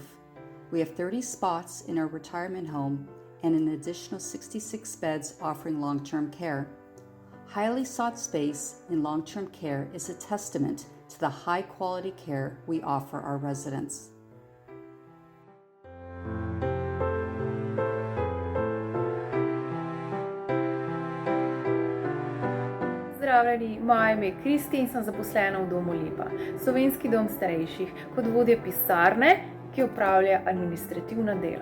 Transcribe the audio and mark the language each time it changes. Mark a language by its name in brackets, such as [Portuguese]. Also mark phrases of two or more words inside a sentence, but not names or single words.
[English] We have 30 spots in our retirement home and an additional 66 beds offering long-term care. Highly sought space in long-term care is a testament to the high-quality care we offer our residents. [Slovenian] Pozdravljeni, moje ime je Kristi in sem zaposlena v domu Lipa, slovenski dom starejših, kot vodja pisarne, ki opravlja administrativna dela.